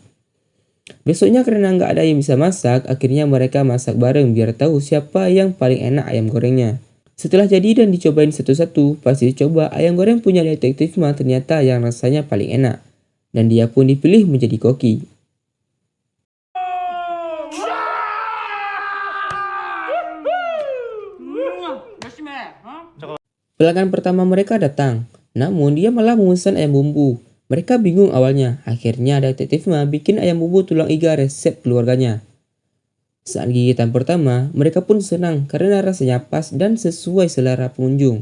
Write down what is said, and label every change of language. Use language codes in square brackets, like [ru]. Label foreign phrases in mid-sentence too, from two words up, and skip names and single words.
[id] Besoknya karena nggak ada yang bisa masak, akhirnya mereka masak bareng biar tahu siapa yang paling enak ayam gorengnya. Setelah jadi dan dicobain satu-satu, pas dicoba ayam goreng punya detektif mah ternyata yang rasanya paling enak. Dan dia pun dipilih menjadi koki. [ko] 열심히 해. 어? [id] Pelanggan pertama mereka datang, namun dia malah memesan ayam bumbu. Mereka bingung awalnya, akhirnya detektif mah bikin ayam bumbu tulang iga resep keluarganya. Saat gigitan pertama, mereka pun senang karena rasanya pas dan sesuai selera pengunjung.